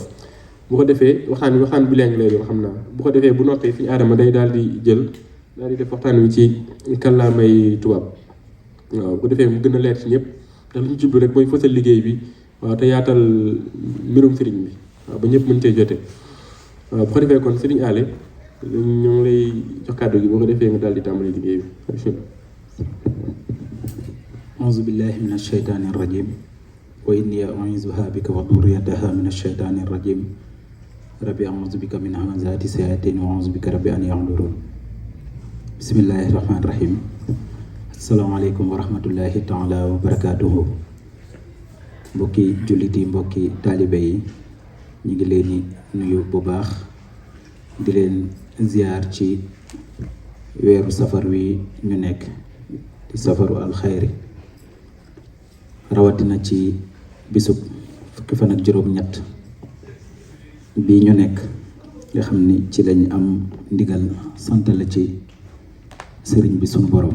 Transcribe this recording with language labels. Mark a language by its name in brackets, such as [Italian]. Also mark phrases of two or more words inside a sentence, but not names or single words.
[Wolof] bu ko defee waxtaan bi léegi lay doon xam naa bu ko defee bu noppee Serigne Adama day daal di def waxtaan wi ci kàllaamay tubaab. waaw bu ko defee mu gën a leer ci ñëpp ndax li ñu jublu rek mooy fësal liggéey bi waaw te yaatal mbirum Serigne bi waaw ba ñëpp mën cee jote. waaw bu ko defee kon Serigne Allé ñu ngi lay jox kàddu gi boo ko defee nga daal di tàmbali liggéey bi. [Arabic] أعوذ بالله من الشيطان الرجيم وإني أعيذها بك وذريتها من الشيطان الرجيم ربي أعوذ بك من همزات الشياطين وأعوذ بك ربي أن يحضرون. بسم الله الرحمن الرحيم. السلام عليكم ورحمة الله تعالى وبركاته. [Wolof] mbokki jullit yi mbokki taalibe yi ñu ngi leen di nuyu bu baax di leen ziar ci weeru safar wi ñu nekk di [Arabic] صفر الخير [Wolof] rawatina ci bisub fukki fan ak juróom-ñett bii ñu nekk nga xam ni ci lañ am ndigal sant la ci sëriñ bi sunu borom.